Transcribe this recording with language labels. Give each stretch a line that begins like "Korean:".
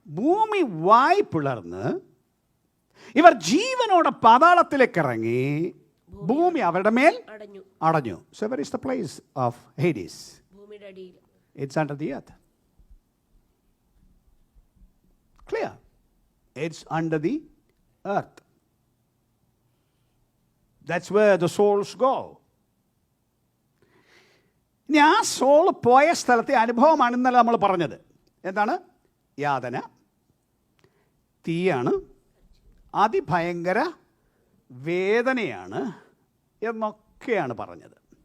Malayalam: ഭൂമി വായ് പിളർന്ന് ഇവർ ജീവനോടെ പാതാളത്തിലേക്ക് ഇറങ്ങി, ഭൂമി അവരുടെ മേൽ അടഞ്ഞു.
English: So where is the place of Hades?
Malayalam: ഭൂമിയുടെ അടിയിൽ.
English: It's under the earth. Clear? It's under the earth. That's where the souls go.
Malayalam: ഇനി ആ സോൾ പോയ സ്ഥലത്തെ അനുഭവമാണ് ഇന്നലെ നമ്മൾ പറഞ്ഞത്. എന്താണ്? യാതന, തീയാണ്, അതിഭയങ്കര വേദനയാണ് എന്നൊക്കെയാണ് പറഞ്ഞത്.